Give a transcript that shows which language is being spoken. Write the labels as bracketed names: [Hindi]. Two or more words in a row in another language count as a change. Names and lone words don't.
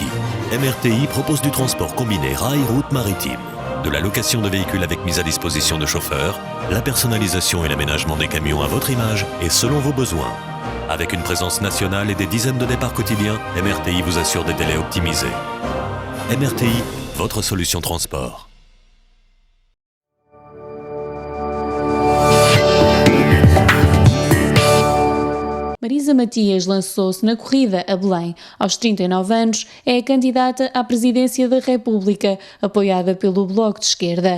[French] MRTI propose du transport combiné rail-route maritime, de la location de véhicules avec mise à disposition de chauffeurs, la personnalisation et l'aménagement des camions à votre image et selon vos besoins. Avec une présence nationale et des dizaines de départs quotidiens, MRTI vous assure des délais optimisés. MRTI, votre solution transport. [Portuguese] Marisa Matias lançou-se na corrida a Belém. Aos 39 anos, é a candidata à presidência da República, apoiada pelo Bloco de Esquerda.